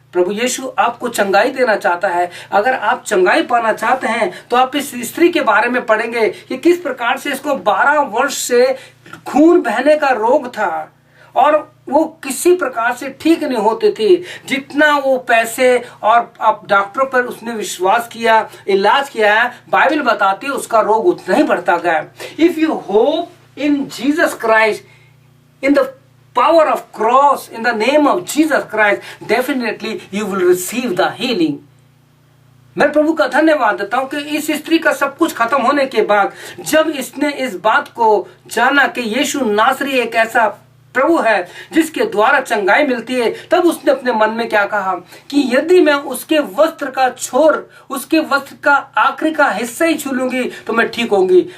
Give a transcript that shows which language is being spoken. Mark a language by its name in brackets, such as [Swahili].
[Hindi] प्रभु यीशु आपको चंगाई देना चाहता है। अगर आप चंगाई पाना चाहते हैं तो आप इस स्त्री के बारे में पढ़ेंगे कि किस प्रकार से इसको 12 वर्ष से खून बहने का रोग था और वो किसी प्रकार से ठीक नहीं होते थे। जितना वो पैसे और अब डॉक्टरों पर उसने विश्वास किया, इलाज किया है, बाइबल बताती है उसका रोग उतना ही बढ़ता गया। [English] If you hope in Jesus Christ, in the power of cross, in the name of Jesus Christ, definitely you will receive the healing। [Hindi] मैं प्रभु का धन्यवाद देता हूं कि इस स्त्री का सब कुछ खत्म होने के बाद जब इसने इस बात को जाना कि यीशु नासरी एक ऐसा प्रभु है जिसके द्वारा चंगाई मिलती है, तब उसने अपने मन में क्या कहा कि यदि मैं उसके वस्त्र का छोर, उसके वस्त्र का आखिरी का हिस्सा ही छू लूंगी तो मैं ठीक होंगी।